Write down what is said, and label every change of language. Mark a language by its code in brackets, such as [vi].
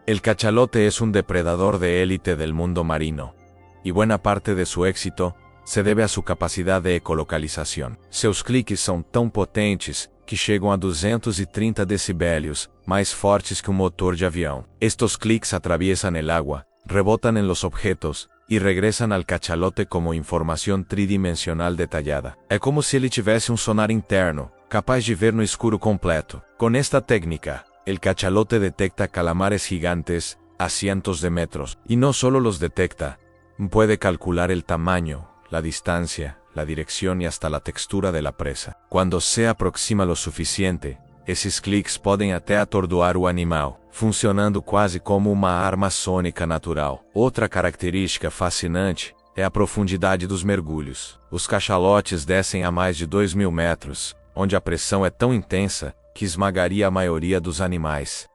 [es] El cachalote es un depredador de élite del mundo marino, y buena parte de su éxito se debe a su capacidad de ecolocalización. [pt] Seus cliques são tão potentes que chegam a 230 decibelios, mais fortes que un motor de avião. [es] Estos clics atraviesan el agua, rebotan en los objetos y regresan al cachalote como información tridimensional detallada. [pt] É como se ele tivesse um sonar interno, capaz de ver no escuro completo. [es] Con esta técnica, el cachalote detecta calamares gigantes a cientos de metros, y no solo los detecta, puede calcular el tamaño, la distancia, la dirección y hasta la textura de la presa. Cuando se aproxima lo suficiente, [pt] esses cliques podem até atordoar o animal, funcionando quase como uma arma sônica natural. Outra característica fascinante é a profundidade dos mergulhos. Os cachalotes descem a mais de 2.000 metros, onde a pressão é tão intensa que esmagaria a maioria dos animais.